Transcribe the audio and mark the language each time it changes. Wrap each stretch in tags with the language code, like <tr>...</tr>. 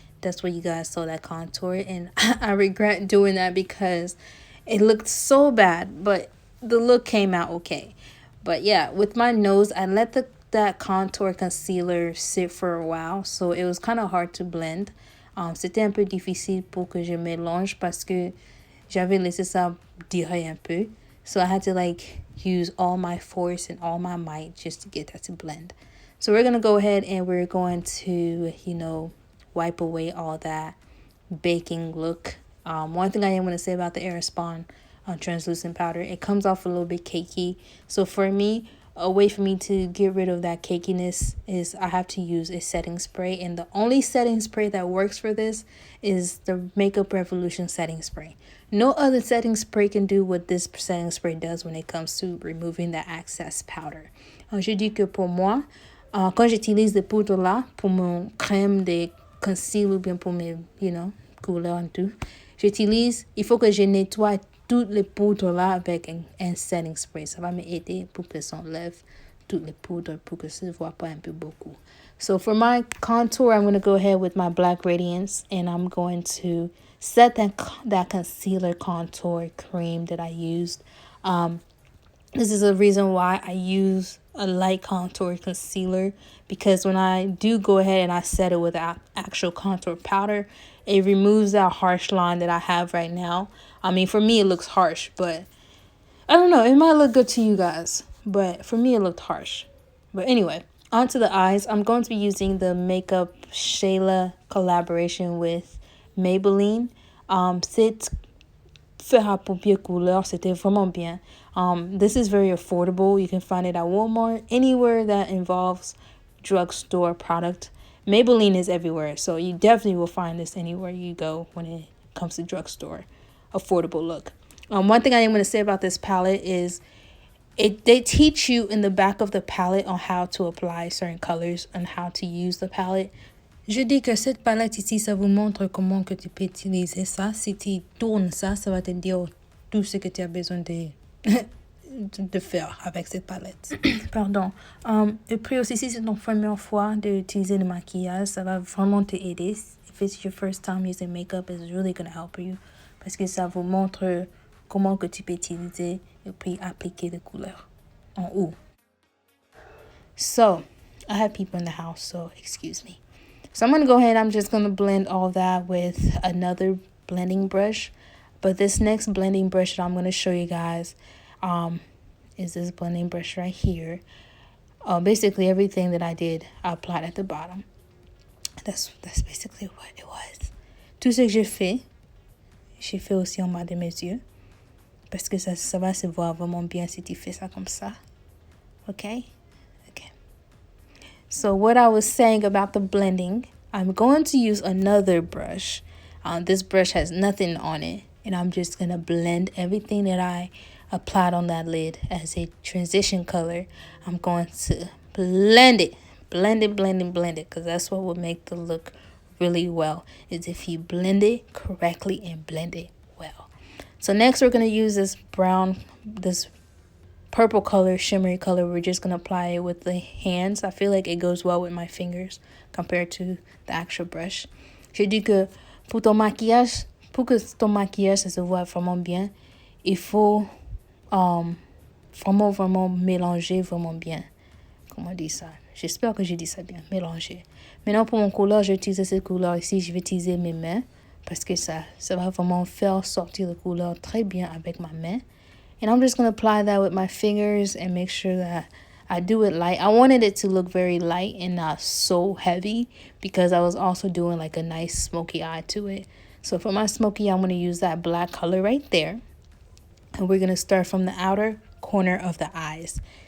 <en>That's where you guys saw that contour, and I regret doing that because it looked so bad, but the look came out okay. But yeah, with my nose, I let that contour concealer sit for a while, so it was kind of hard to blend.</en> <fr>C'était un peu difficile pour que je mélange parce que j'avais laissé ça durer un peu.</fr> <en>So I had to like use all my force and all my might just to get that to blend. So we're going to go ahead and we're going to, wipe away all that baking look. One thing I am going to say about the Airspun translucent powder, it comes off a little bit cakey. So for me, a way for me to get rid of that cakiness is I have to use a setting spray. And the only setting spray that works for this is the Makeup Revolution setting spray. No other setting spray can do what this setting spray does when it comes to removing the excess powder.</en> <fr>Je dis que pour moi, quand j'utilise des poudres là, pour mon crème de conceal ou bien pour mes, couleurs et tout, il faut que je nettoie toutes les poudres là avec un setting spray. Ça va m'aider pour que s'enlève toutes les poudres pour que ça ne voit pas un peu beaucoup.</fr> <en>So for my contour, I'm going to go ahead with my Black Radiance, and I'm going to set that concealer contour cream that I used. This is a reason why I use a light contour concealer, because when I do go ahead and I set it with actual contour powder, it removes that harsh line that I have right now. I mean, for me, it looks harsh, but I don't know. It might look good to you guys, but for me, it looked harsh. But anyway, onto the eyes. I'm going to be using the Makeup Shayla collaboration with Maybelline.</en> <fr>C'est fer à paupières couleur. C'était vraiment bien.</fr> <en>This is very affordable. You can find it at Walmart, anywhere that involves drugstore product. Maybelline is everywhere, so you definitely will find this anywhere you go when it comes to drugstore. Affordable look. One thing I am going to say about this palette is they teach you in the back of the palette on how to apply certain colors and how to use the palette.</en> <fr>Je dis que cette palette ici, ça vous montre comment que tu peux utiliser ça. Si tu tournes ça, ça va te dire tout ce que tu as besoin de faire avec cette palette. Pardon. Et puis aussi, si c'est ton première fois d'utiliser le maquillage, ça va vraiment te aider.</fr> <en>If it's your first time using makeup, it's really going to help you.</en> <fr>Parce que ça vous montre comment que tu peux utiliser et puis appliquer les couleurs en haut.</fr> <en>So, I have people in the house, so excuse me. So I'm going to go ahead, I'm just going to blend all that with another blending brush. But this next blending brush that I'm going to show you guys is this blending brush right here. Basically everything that I did, I applied at the bottom. That's basically what it was.</en> <fr>Tout ce que j'ai fait aussi en bas de mes yeux. Parce que ça va se voir vraiment bien si tu fais ça comme ça.</fr> <en>Okay? Okay. So what I was saying about the blending, I'm going to use another brush. This brush has nothing on it. And I'm just going to blend everything that I applied on that lid as a transition color. I'm going to blend it. Blend it. Because that's what will make the look really well. Is if you blend it correctly and blend it well. So next we're going to use this purple color, shimmery color. We're just going to apply it with the hands. I feel like it goes well with my fingers compared to the actual brush.</en> <fr>Je dis que pour que ton maquillage ça se voit vraiment bien, il faut vraiment, vraiment mélanger vraiment bien. Comment on dit ça? J'espère que j'ai dit ça bien. Mélanger. Maintenant, pour mon couleur, je vais utiliser cette couleur ici. Je vais utiliser mes mains parce que ça va vraiment faire sortir la couleur très bien avec ma main.</fr> <en>And I'm just going to apply that with my fingers and make sure that I do it light. I wanted it to look very light and not so heavy because I was also doing like a nice smoky eye to it. So for my smoky eye, I'm going to use that black color right there. And we're going to start from the outer corner of the eyes.</en>